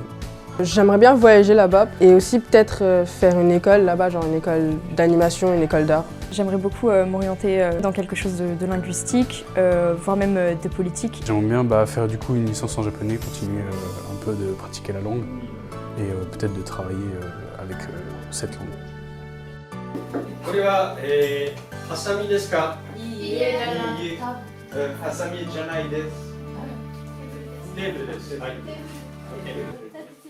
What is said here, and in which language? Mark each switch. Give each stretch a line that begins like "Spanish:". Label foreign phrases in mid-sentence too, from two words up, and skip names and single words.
French: J'aimerais bien voyager là-bas et aussi peut-être faire une école là-bas, genre une école d'animation, une école d'art. J'aimerais beaucoup m'orienter dans quelque chose de linguistique, voire même de politique. J'aimerais bien faire du coup une licence en japonais, continuer un peu de pratiquer la langue et peut-être de travailler avec cette langue.
Japanese: これは、ハサミですか？いいえ、ハサミじゃないです。テーブルです。はい。